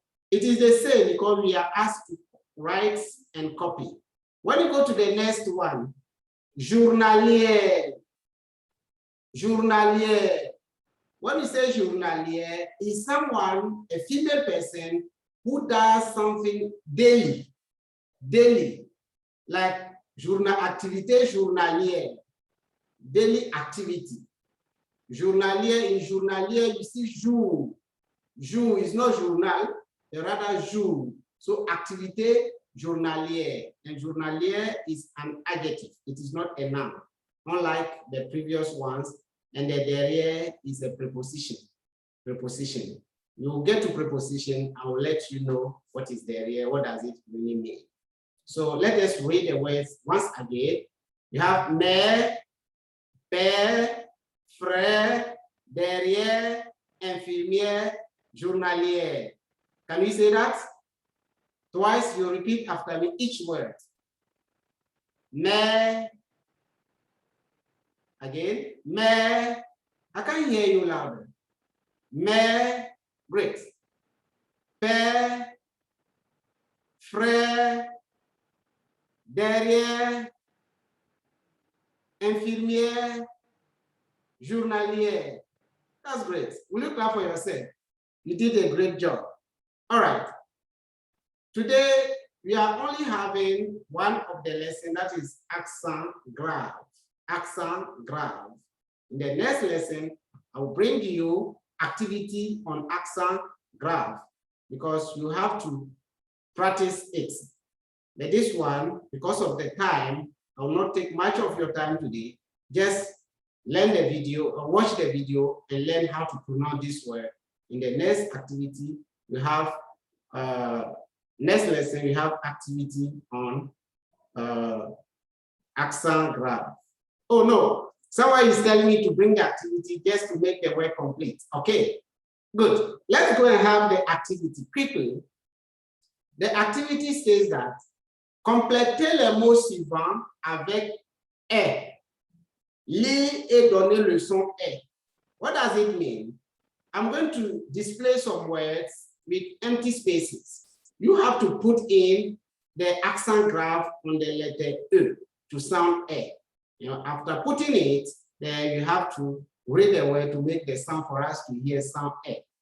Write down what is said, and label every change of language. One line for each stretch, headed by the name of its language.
English: It is the same because we are asked to write and copy. When you go to the next one, journalière. Journalière. When you say journalière, is someone, a female person, who does something daily. Daily. Like
French: activité journalière.
English: Daily activity. Journalière, in journalière, you see jour. Jour is not journal, but rather jour. So
French: activité journalière.
English: And journalière is an adjective. It is not a noun. Unlike the previous ones, and the derrière is a preposition. Preposition. You will get to preposition. I will let you know what is derrière. What does it really mean? So let us read the words once again. You have
French: mère, père, frère, derrière, infirmière, journalière.
English: Can you say that? Twice you repeat after me each word.
French: Mère.
English: Again, mère. I can hear you louder. Mère, great.
French: Père, frère, derrière, infirmière, journalière.
English: That's great. Will you clap for yourself? You did a great job. All right. Today, we are only having one of the lessons, that is accent grave. Accent grave. In the next lesson, I will bring you activity on accent grave because you have to practice it. But this one, because of the time, I will not take much of your time today. Just learn the video or watch the video and learn how to pronounce this word. In the next activity, we have next lesson, we have activity on accent graph. Oh no, someone is telling me to bring the activity just to make the word complete. Okay, good. Let's go and have the activity quickly. The activity says that
French: complétez les mots suivants avec est. Lis et donnez le son est.
English: What does it mean? I'm going to display some words with empty spaces. You have to put in the accent graph on the letter E to sound E. You know, after putting it, then you have to read the word to make the sound for us to hear sound E.